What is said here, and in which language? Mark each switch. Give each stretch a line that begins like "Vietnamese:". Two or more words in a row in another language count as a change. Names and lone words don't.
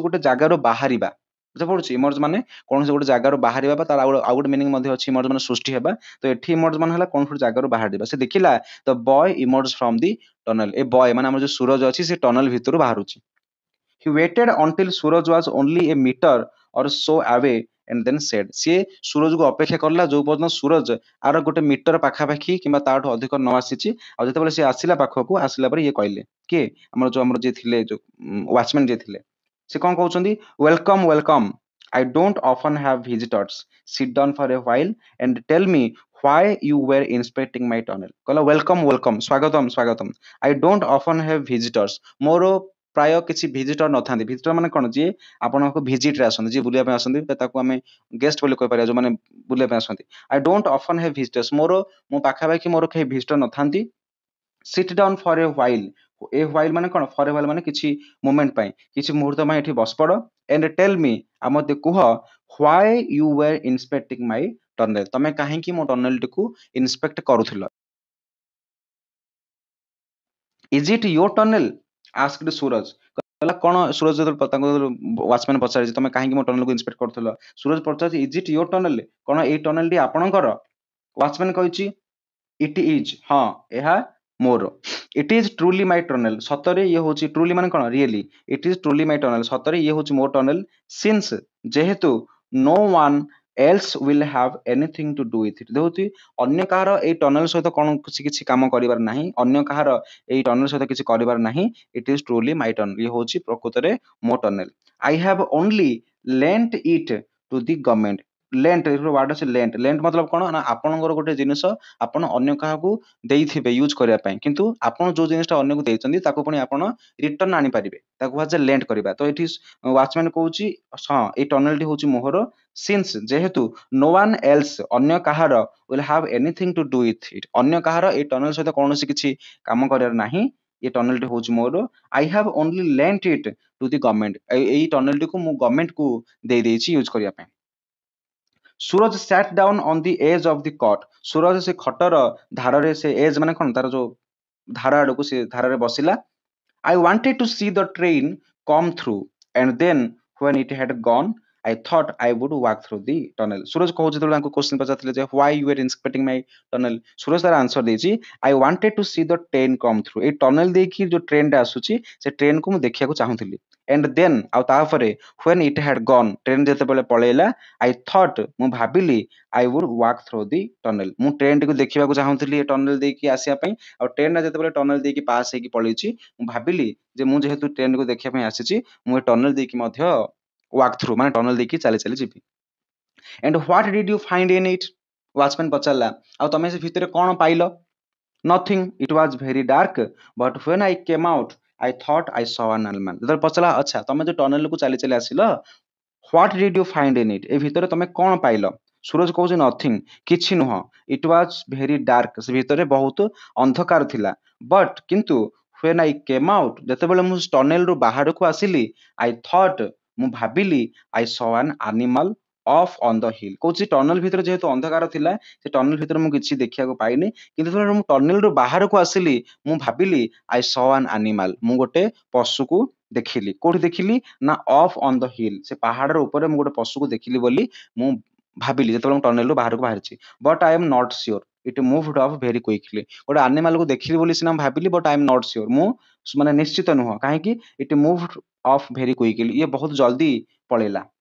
Odia: ଗୋଟେ ଜାଗାରୁ ବାହାରିବା ବୁଝିପାରୁଛି ଇମର୍ଜ ମାନେ କୌଣସି ଗୋଟେ ଜାଗାରୁ ବାହାରିବା ବା ତାର ଆଉ ଗୋଟେ ମିନିଂ ମଧ୍ୟ ଅଛି ଇମର୍ଜ ମାନେ ସୃଷ୍ଟି ହେବା ତ ଏଠି ଇମର୍ଜ ମାନେ ହେଲା କୌଣସି ଗୋଟେ ଜାଗାରୁ ବାହାରିବା ସେ ଦେଖିଲା
English: the boy emerge from the tunnel
Odia: ଏ ବୟ ମାନେ ଆମର ଯୋଉ ସୁରଜ ଅଛି ସେ ଟନେଲ ଭିତରୁ ବାହାରୁଛି
English: he waited until suraj was only a meter or so away and then said
Odia: ସିଏ ସୁରଜକୁ ଅପେକ୍ଷା କଲା ଯୋଉ ପର୍ଯ୍ୟନ୍ତ ସୁରଜ ଆର ଗୋଟେ ମିଟର ପାଖାପାଖି କିମ୍ବା ତାଠୁ ଅଧିକ ନ ଆସିଛି ଆଉ ଯେତେବେଳେ ସେ ଆସିଲା ପାଖକୁ ଆସିଲା ପରେ ଇଏ କହିଲେ କିଏ ଆମର ଯିଏ ଥିଲେ ଯୋଉ ୱାଚମ୍ୟାନ ଯିଏ ଥିଲେ ସେ କ'ଣ କହୁଛନ୍ତି
English: welcome welcome I don't often have visitors sit down for a while and tell me why you were inspecting my tunnel
Odia: କହିଲା
English: welcome welcome
Odia: ସ୍ୱାଗତମ୍ ସ୍ୱାଗତମ୍
English: I don't often have visitors
Odia: ମୋର ପ୍ରାୟ କିଛି ଭିଜିଟର ନଥାନ୍ତି ଭିଜିଟର ମାନେ କ'ଣ ଯିଏ ଆପଣଙ୍କୁ ଭିଜିଟରେ ଆସନ୍ତି ଯିଏ ବୁଲିବା ପାଇଁ ଆସନ୍ତି ତାକୁ ଆମେ ଗେଷ୍ଟ ବୋଲି କହିପାରିବା ଯୋଉମାନେ ବୁଲିବା ପାଇଁ ଆସନ୍ତି
English: I don't often have visitors
Odia: ମୋ ପାଖାପାଖି ମୋର କେହି ଭିଜିଟର ନଥାନ୍ତି
English: sit down for a while
Odia: ଏ while ମାନେ କ'ଣ
English: for a while
Odia: ମାନେ କିଛି ମୋମେଣ୍ଟ ପାଇଁ କିଛି ମୁହୂର୍ତ୍ତ ପାଇଁ ଏଠି ବସିପଡ଼
English: and tell me
Odia: ଆଉ ମୋତେ କୁହ
English: why you were inspecting my tunnel
Odia: ତମେ କାହିଁକି ମୋ ଟନେଲଟିକୁ ଇନ୍ସପେକ୍ଟ କରୁଥିଲ
English: is it your tunnel asked suraj
Odia: କହିଲା କ'ଣ ସୁରଜ ଯେତେବେଳେ ତାଙ୍କୁ ୱାଚମ୍ୟାନ ପଚାରିଛି ତମେ କାହିଁକି ମୋ ଟନେଲକୁ ଇନ୍ସପେକ୍ଟ କରୁଥିଲ ସୁରଜ ପଚାରିଛି
English: is it your tunnel
Odia: କ'ଣ ଏଇ ଟନେଲଟି ଆପଣଙ୍କର ୱାଚମ୍ୟାନ କହିଛି
English: it is
Odia: ହଁ ଏହା ମୋର
English: it is truly my tunnel
Odia: ସତରେ ଇଏ ହେଉଛି truly ମାନେ କ'ଣ really
English: it is truly my tunnel
Odia: ସତରେ ଇଏ ହେଉଛି ମୋ ଟନେଲ since ଯେହେତୁ
English: no one else will have anything to do with it
Odia: ଦେଖୁଛି ଅନ୍ୟ କାହାର ଏଇ ଟନେଲ ସହିତ କ'ଣ କିଛି କାମ କରିବାର ନାହିଁ ଅନ୍ୟ କାହାର ଏଇ ଟନେଲ ସହିତ କିଛି କରିବାର ନାହିଁ
English: it is truly my tunnel
Odia: ଇଏ ହେଉଛି ପ୍ରକୃତରେ ମୋ ଟନେଲ
English: I have only lent it to the government
Odia: lent ୱାର୍ଡ ଅଛି lent मतलब କ'ଣ ନା ଆପଣଙ୍କର ଗୋଟେ ଜିନିଷ ଆପଣ ଅନ୍ୟ କାହାକୁ ଦେଇଥିବେ ୟୁଜ୍ କରିବା ପାଇଁ କିନ୍ତୁ ଆପଣ ଯୋଉ ଜିନିଷଟା ଅନ୍ୟକୁ ଦେଇଛନ୍ତି ତାକୁ ପୁଣି ଆପଣ ରିଟର୍ନ ଆଣିପାରିବେ ତାକୁ କୁହାଯାଏ ଲେଣ୍ଟ କରିବା ତ ଏଠି ୱାଚମ୍ୟାନ କହୁଛି ହଁ ଏଇ ଟନେଲଟି ହେଉଛି ମୋହର ସିନ୍ସ ଯେହେତୁ
English: no one else
Odia: ଅନ୍ୟ କାହାର
English: will have anything to do with it
Odia: ଅନ୍ୟ କାହାର ଏଇ ଟନେଲ ସହିତ କୌଣସି କିଛି କାମ କରିବାର ନାହିଁ ଏ ଟନେଲଟି ହେଉଛି ମୋର
English: I have only lent it to the government
Odia: ଏଇ ଟନେଲଟିକୁ ମୁଁ ଗଭର୍ଣ୍ଣମେଣ୍ଟକୁ ଦେଇଦେଇଛି ୟୁଜ୍ କରିବା ପାଇଁ
English: ସୁରଜ sat down on the edge of the cot
Odia: ସୁରଜ ସେ ଖଟର ଧାରରେ ସେ ଏଜ୍ ମାନେ କ'ଣ ତାର ଯୋଉ ଧାର ଆଡ଼କୁ ସେ ଧାରରେ ବସିଲା
English: I wanted to see the train come through and then when it had gone I thought I would walk through the tunnel
Odia: ସୁରଜ କହୁଛି ଯେତେବେଳେ ତାଙ୍କୁ କ୍ୱେଶ୍ଚନ ପଚାରିଥିଲେ ଯେ
English: why you were inspecting my tunnel
Odia: ସୁରଜ ତାର ଆନ୍ସର ଦେଇଛି
English: I wanted to see the train come through
Odia: ଏଇ ଟନେଲ ଦେଇକି ଯୋଉ ଟ୍ରେନଟା ଆସୁଛି ସେ ଟ୍ରେନକୁ ମୁଁ ଦେଖିବାକୁ ଚାହୁଁଥିଲି
English: and then
Odia: ଆଉ ତାପରେ
English: when it had gone
Odia: ଟ୍ରେନ ଯେତେବେଳେ ପଳେଇଲା
English: I thought
Odia: ମୁଁ ଭାବିଲି
English: I would walk through the tunnel
Odia: ମୁଁ ଟ୍ରେନଟିକୁ ଦେଖିବାକୁ ଚାହୁଁଥିଲି ଏ ଟନେଲ ଦେଇକି ଆସିବା ପାଇଁ ଆଉ ଟ୍ରେନଟା ଯେତେବେଳେ ଟନେଲ ଦେଇକି ପାସ୍ ହେଇକି ପଳେଇଛି ମୁଁ ଭାବିଲି ଯେ ମୁଁ ଯେହେତୁ ଟ୍ରେନକୁ ଦେଖିବା ପାଇଁ ଆସିଛି ମୁଁ ଏ ଟନେଲ ଦେଇକି ମଧ୍ୟ
English: walk through
Odia: ମାନେ ଟନେଲ ଦେଇକି ଚାଲି ଚାଲି ଯିବି
English: and what did you find in it
Odia: ୱାଚମ୍ୟାନ ପଚାରିଲା ଆଉ ତମେ ସେ ଭିତରେ କ'ଣ ପାଇଲ
English: nothing it was very dark but when I came out I thought I saw an animal
Odia: ଯେତେବେଳେ ପଚାରିଲା ଆଚ୍ଛା ତମେ ଯୋଉ ଟନେଲକୁ ଚାଲି ଚାଲି ଆସିଲ
English: what did you find in it
Odia: ଏ ଭିତରେ ତମେ କ'ଣ ପାଇଲ ସୁରଜ କହୁଛି nothing କିଛି ନୁହଁ
English: it was very dark
Odia: ସେ ଭିତରେ ବହୁତ ଅନ୍ଧକାର ଥିଲା but କିନ୍ତୁ
English: when I came out
Odia: ଯେତେବେଳେ ମୁଁ ଟନେଲରୁ ବାହାରକୁ ଆସିଲି
English: I thought
Odia: ମୁଁ ଭାବିଲି
English: I saw an animal off on the hill
Odia: କହୁଛି ଟନେଲ ଭିତରେ ଯେହେତୁ ଅନ୍ଧକାର ଥିଲା ସେ ଟନେଲ ଭିତରେ ମୁଁ କିଛି ଦେଖିବାକୁ ପାଇନି କିନ୍ତୁ ଯେତେବେଳେ ମୁଁ ଟନେଲରୁ ବାହାରକୁ ଆସିଲି ମୁଁ ଭାବିଲି
English: I saw an animal
Odia: ମୁଁ ଗୋଟେ ପଶୁକୁ ଦେଖିଲି କୋଉଠି ଦେଖିଲି ନା
English: off on the hill
Odia: ସେ ପାହାଡର ଉପରେ ମୁଁ ଗୋଟେ ପଶୁକୁ ଦେଖିଲି ବୋଲି ମୁଁ ଭାବିଲି ଯେତେବେଳେ ମୁଁ ଟନେଲରୁ ବାହାରକୁ ବାହାରିଛି
English: but I am not sure it moved off very quickly
Odia: ଗୋଟେ ଆନିମାଲକୁ ଦେଖିଲି ବୋଲି ସିନା ମୁଁ ଭାବିଲି
English: but I am not sure
Odia: ମୁଁ ମାନେ ନିଶ୍ଚିତ ନୁହଁ କାହିଁକି
English: it moved off very quickly
Odia: ଇଏ ବହୁତ ଜଲ୍ଦି ପଳେଇଲା